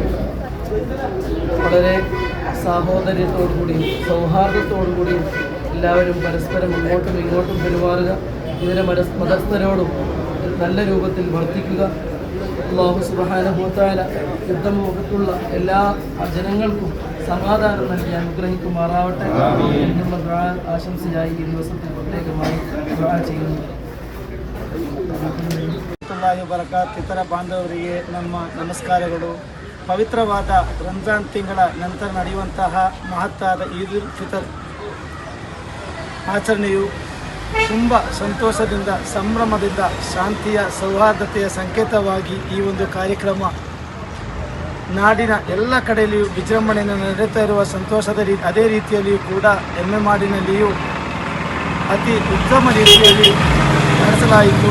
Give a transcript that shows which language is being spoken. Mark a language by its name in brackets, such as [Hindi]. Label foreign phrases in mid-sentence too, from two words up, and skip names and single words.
[Malayalam] വളരെ സാഹോദര്യത്തോടുകൂടിയും സൗഹാർദ്ദത്തോടുകൂടിയും എല്ലാവരും പരസ്പരം അങ്ങോട്ടും ഇങ്ങോട്ടും പെരുമാറുക, ഇതിനെ മതസ്ഥരോടും നല്ല രൂപത്തിൽ വർത്തിക്കുക. [Arabic] الله سبحانه وتعالى [Malayalam] യുദ്ധമുഖത്തുള്ള എല്ലാ ജനങ്ങൾക്കും സമാധാനം നൽകി അനുഗ്രഹിക്കുമാറാവട്ടെ എന്നുള്ള ദുആ ആശംസയായി ഈ ദിവസത്തിൽ പ്രത്യേകമായി ദുആ ചെയ്യുന്നു. [Kannada] ಇತರ ಬಾಂಧವರಿಗೆ ನಮ್ಮ ನಮಸ್ಕಾರಗಳು. ಪವಿತ್ರವಾದ ರಂಜಾನ್ ತಿಂಗಳ ನಂತರ ನಡೆಯುವಂತಹ ಮಹತ್ತಾದ ಈದುಲ್ ಫಿತರ್ ಆಚರಣೆಯು ತುಂಬ ಸಂತೋಷದಿಂದ ಸಂಭ್ರಮದಿಂದ ಶಾಂತಿಯ ಸೌಹಾರ್ದತೆಯ ಸಂಕೇತವಾಗಿ ಈ ಒಂದು ಕಾರ್ಯಕ್ರಮ ನಾಡಿನ ಎಲ್ಲ ಕಡೆಯಲ್ಲಿಯೂ ವಿಜೃಂಭಣೆಯಿಂದ ನಡೆಯುತ್ತಾ ಇರುವ ಸಂತೋಷದ ಅದೇ ರೀತಿಯಲ್ಲಿಯೂ ಕೂಡ ಎಮ್ಮೆಮಾಡಿನಲ್ಲಿಯೂ ಅತಿ ಉತ್ತಮ ರೀತಿಯಲ್ಲಿ ನಡೆಸಲಾಯಿತು.